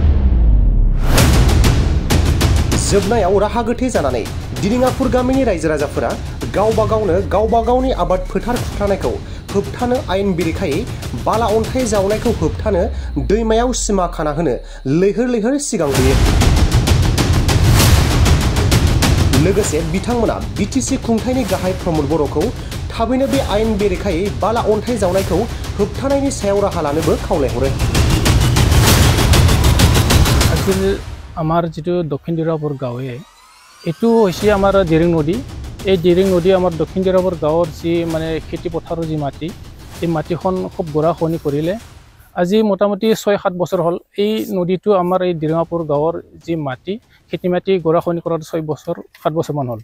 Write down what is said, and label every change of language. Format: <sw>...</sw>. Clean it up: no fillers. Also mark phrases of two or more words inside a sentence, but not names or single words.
<brx>जोबनायाव राहा गोथे जानानै दिरिङापुर गामिनि रायजो राजाफोरा गावबा गावनि आबाद फोथार खुरख्लानायखौ होबथानो आयेन बेरेखायै बाला अन्थाइ जावनायखौ होबथानो दैमायाव सिमा खाना होनो लैहोर लैहोर सिगांबोयो। लोगोसे बिथांमोना BTC खुंथायनि गाहाय प्रमद बर'खौ थाबैनो बे आयेन बेरेखायै बाला अन्थाइ जावनायखौ होबथानायनि सायाव राहा लानोबो खावलायहरो।</brx> <as>আসলে আমার যেটো দক্ষিণ দিৰাপুৰ গাঁৱে এইটো হৈছে আমাৰ দিৰিং নদী। এই দিৰিং নদী আমাৰ দক্ষিণ দিৰাপুৰ গাঁৱৰ যি মানে খেতি পথাৰৰ যি মাটি, এই মাটিখন খুব গৰাখহনীয়া কৰিলে। আজি মোটামুটি 6-7 বছৰ হ'ল এই নদীটো আমাৰ এই দিৰিঙাপুৰ গাঁৱৰ যি মাটি, খেতি মাটি গৰাখহনীয়া কৰাৰ 6-7 বছৰমান হ'ল।</as>